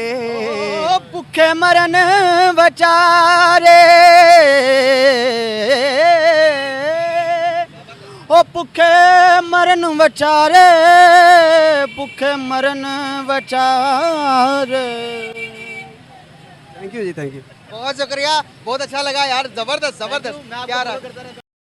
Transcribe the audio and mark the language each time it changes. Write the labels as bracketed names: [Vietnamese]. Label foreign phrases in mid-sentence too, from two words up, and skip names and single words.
[Hindi] भुखे मरन बेचारे, ओ भुखे मरन बेचारे, भुखे मरन बेचारे। [English] thank you ji, thank you. [Hindi] बहुत शुक्रिया, बहुत अच्छा लगा यार, जबरदस्त जबरदस्त, क्या रहा।